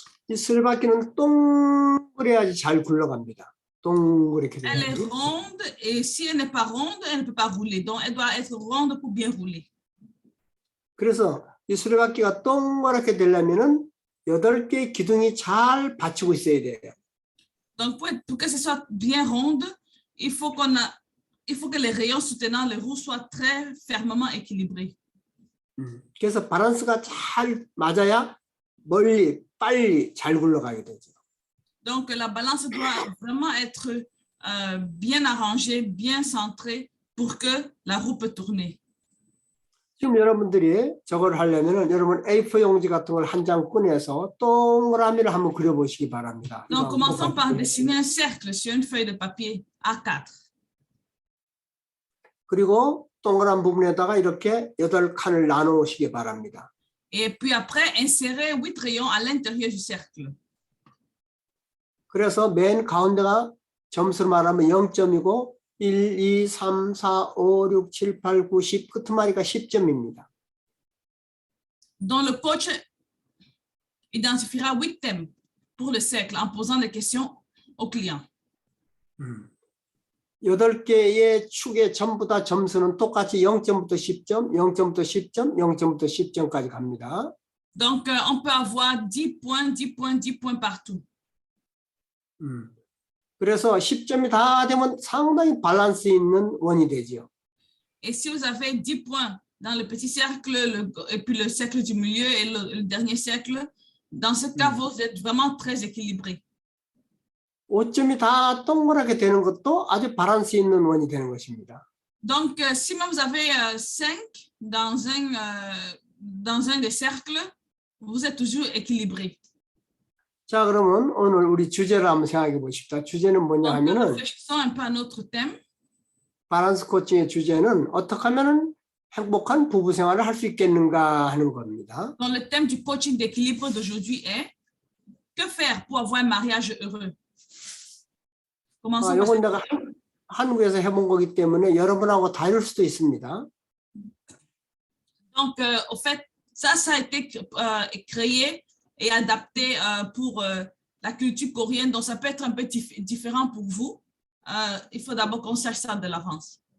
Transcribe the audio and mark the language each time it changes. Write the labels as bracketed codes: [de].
[ko] 이 수레바퀴는 동그래야지 잘 굴러갑니다. 동그랗게 [fr] Elle est [ko] 돼야지. [fr] ronde et si elle n'est pas ronde, elle ne peut pas rouler. Donc, elle doit être ronde pour bien rouler. [ko] 그래서 이 수레바퀴가 동그랗게 되려면은 8개의 기둥이 잘 받치고 있어야 돼요. [fr] Donc, pour que ce soit bien ronde, il faut que les rayons soutenant les roues soient très fermement équilibrés. [ko] 그래서 밸런스가 잘 맞아야 멀리 빨리 잘 굴러가게 되죠. [fr] Donc, la balance doit vraiment être bien arrangée, bien centrée pour que la roue peut tourner. [ko] 지금 여러분들이 저걸 하려면은 여러분 A4 용지 같은 걸 한 장 꺼내서 동그라미를 한번 그려보시기 바랍니다. [fr] Donc, commençons par dessiner un cercle sur une feuille de papier A4. [ko] 그리고 동그란 부분에다가 이렇게 8칸을 나누시기 바랍니다. [fr] Et puis après, insérer 8 rayons à l'intérieur du cercle. [ko] 그래서 맨 가운데가 점수를 말하면 0점이고 1, 2, 3, 4, 5, 6, 7, 8, 9, 10 끝마리가 10점입니다. [fr] dont le coach identifiera 8 thèmes pour le cercle en posant des questions aux clients. [ko] 8개의 축의 전부 다 점수는 똑같이 0점부터 10점, 0점부터 10점, 0점부터 10점까지 갑니다. [fr] Donc, on peut avoir 10 points, 10 points, 10 points partout. [ko] 그래서 10점이 다 되면 상당히 밸런스 있는 원이 되죠. [fr] Et si vous avez 10 points dans le petit cercle, et puis le cercle du milieu et le dernier cercle, dans ce cas, vous êtes vraiment très équilibré. [ko] 5점이 다 동그랗게 되는 것도 아주 밸런스 있는 원이 되는 것입니다. [fr] Donc, si même vous avez 5 dans un des cercles, vous êtes toujours équilibré. [ko] 자, 그러면 오늘 우리 주제를 한번 생각해 보십시다. 주제는 뭐냐 [fr] Donc, [ko] 하면은 [fr] réfléchissons un peu à notre thème. [ko] 밸런스 코칭의 주제는 어떻게 하면은 행복한 부부 생활을 할 수 있겠는가 하는 겁니다. [fr] Donc, le thème du coaching d'équilibre d'aujourd'hui est que faire pour avoir un mariage heureux? Commençons par [ko] 이건 내가 한국에서 해본 거기 때문에 여러분하고 다를 수도 있습니다. [fr] Donc, au fait, ça a été créé et adapté pour la culture coréenne, donc ça peut être un peu différent pour vous. Il faut d'abord qu'on sache ça de l'avance.